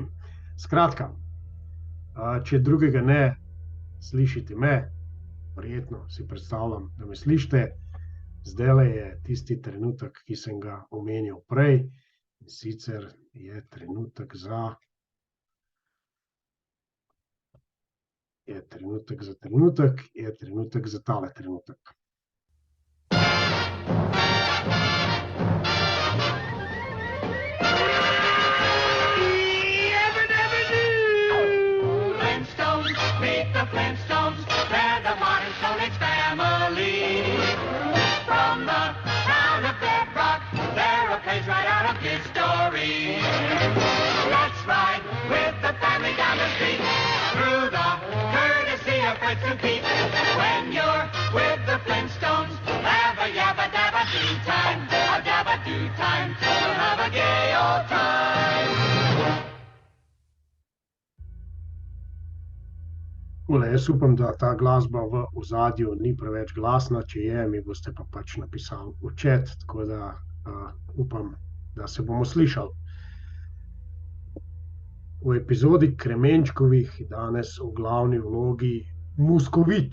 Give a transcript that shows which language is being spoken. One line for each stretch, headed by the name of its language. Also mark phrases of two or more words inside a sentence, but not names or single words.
Slovenian: Skratka, če drugega ne, slišite me, verjetno si predstavljam, da me slišite. Zdajle je tisti trenutek, ki sem ga omenil prej, in sicer je trenutek za tale trenutek.
English: Flintstones, they're the modern Stone Age family. From the town of Bedrock, they're a page right out of history. Let's ride with the family down the street, through the courtesy of Fritz and Pete. When you're with the Flintstones, have a yabba-dabba-doo time, a dabba-doo time, we'll have a gay old time.
Slovenian: Jaz upam, da ta glasba v ozadju ni preveč glasna, če je, mi boste pa pač napisali v chat, tako da upam, da se bomo slišali. V epizodi Kremenčkovih je danes v glavni vlogi muskovit.